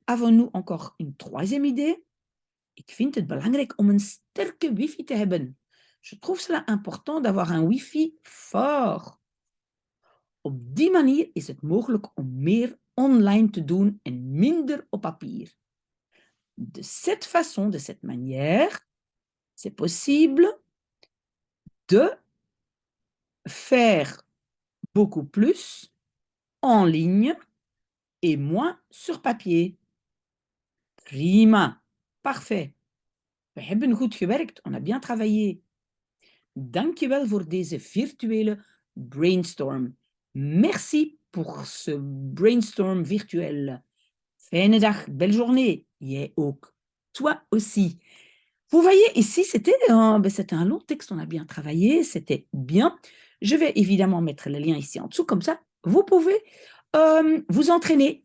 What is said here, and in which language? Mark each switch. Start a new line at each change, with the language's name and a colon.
French: Avons-nous encore une troisième idée?
Dutch: Ik vind het belangrijk om een sterke wifi te hebben.
French: Je trouve cela important d'avoir un wifi fort.
Dutch: Op die manier is het mogelijk om meer online te doen en minder op papier.
French: De cette façon, de cette manière, c'est possible de faire beaucoup plus en ligne et moins sur papier. Prima, parfait.
Dutch: We hebben goed gewerkt,
French: on a bien travaillé.
Dutch: Dankjewel voor deze virtuele brainstorm.
French: Merci pour ce brainstorm virtuel.
Dutch: Fijne dag,
French: belle journée.
Dutch: Jij ook.
French: Toi aussi. Vous voyez, ici, c'était un long texte, on a bien travaillé, c'était bien. Je vais évidemment mettre le lien ici en dessous, comme ça, vous pouvez vous entraîner.